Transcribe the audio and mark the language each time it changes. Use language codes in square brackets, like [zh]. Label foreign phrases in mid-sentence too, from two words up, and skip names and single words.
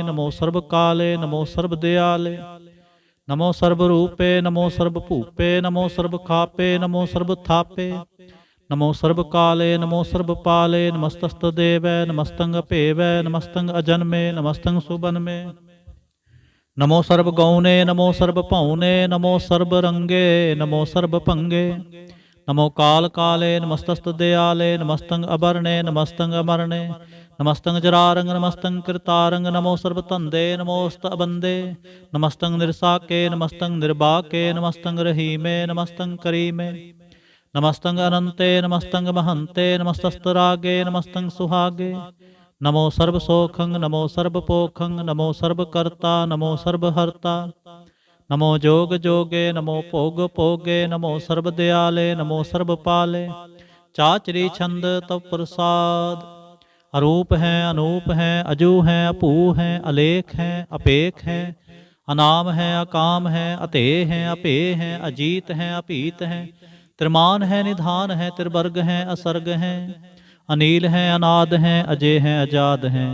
[bra] ਨਮੋ ਸਰਬ ਕਾਲੇ, ਨਮੋ ਸਰਬ ਦਿਆਲੇ। ਨਮੋ ਸਰਬ ਰੂਪੇ, ਨਮੋ ਸਰਬ ਭੂਪੇ। ਨਮੋ ਸਰਬ ਖਾਪੇ, ਨਮੋ ਸਰਬ ਥਾਪੇ। ਨਮੋ ਸਰਬ ਕਾਲੇ, ਨਮੋ ਸਰਬ ਪਾਲੇ। ਨਮਸਤਸਤ ਦੇਵੈ, ਨਮਸਤੰ ਅਭੇਵੈ। ਨਮਸਤੰ ਅਜਨਮੇ, ਨਮਸਤੰ ਸੁਬਨਮੇ। नमो सर्ब गौने नमो सर्ब पौने नमो सर्ब रंगे नमो सर्ब भंगे नमो काल काले नमस्तस्त दयाले नमस्तंग अभरणे नमस्तंग अमरणे नमस्तंग जरारंग नमस्तंग कृतारंग नमो सर्ब तंदे नमोस्त अबंदे नमस्तंग निरसाके नमस्तंग निर्बाके नमस्तंग रहीमे नमस्तंग करीमे नमस्तंग अनंते नमस्तंग महंते नमस्तस्तरागे नमस्तंग सुहागे नमो सर्ब सोखंग नमो सर्ब पोखंग नमो सर्ब कर्ता नमो सर्ब हर्ता नमो जोग जोगे नमो भोग भोगे नमो सर्ब दयाले नमो सर्ब पाले चाचरी छंद तव प्रसाद अरूप हैं अनूप हैं अजू हैं अपू हैं अलेख हैं अपेख हैं अनाम हैं अकाम हैं अतेह हैं अपेह हैं अजीत हैं अपीत हैं त्रिमान है निधान है त्रिवर्ग हैं असर्ग हैं अनील हैं अनाद हैं अजय हैं अजाद हैं